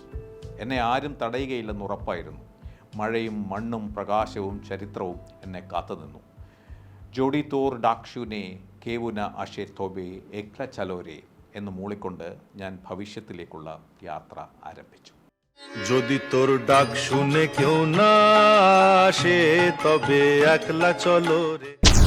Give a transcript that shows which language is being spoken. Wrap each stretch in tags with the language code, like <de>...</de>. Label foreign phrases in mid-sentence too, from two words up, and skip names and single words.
<ml>എന്നെ ആരും തടയുകയില്ലെന്ന് ഉറപ്പായിരുന്നു. മഴയും മണ്ണും പ്രകാശവും ചരിത്രവും എന്നെ കാത്തുനിന്നു.</ml> <bn>যদি তোর ডাক শুনে কেউ না আসে তবে একলা চলো রে</bn> <ml>എന്ന് മൂളിക്കൊണ്ട് ഞാൻ ഭവിഷ്യത്തിലേക്കുള്ള യാത്ര ആരംഭിച്ചു.</ml> <bn>যদি তোর ডাক শুনে কেউ না আসে তবে একলা চলো রে.</bn>